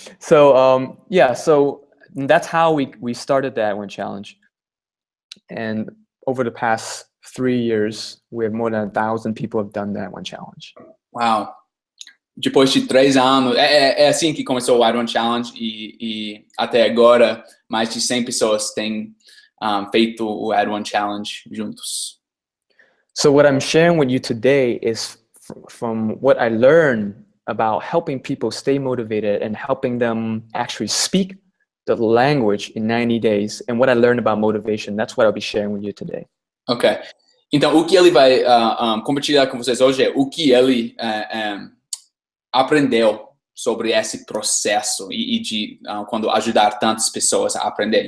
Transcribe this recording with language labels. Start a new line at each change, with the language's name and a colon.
English: So yeah, so that's how we started the Add1Challenge. And over the past 3 years, we have more than 1,000 people have done the Add1Challenge. Wow.
Portuguese: Depois de 3 anos, é assim que começou o Add1Challenge e até agora mais de 100 pessoas têm feito o Add1Challenge juntos.
English: So what I'm sharing with you today is from what I learned about helping people stay motivated and helping them actually speak the language in 90 days and what I learned about motivation. That's what I'll be sharing with you today. Ok.
Portuguese: Então, o que ele vai compartilhar com vocês hoje é o que ele aprendeu sobre esse processo e de quando ajudar tantas pessoas a aprender.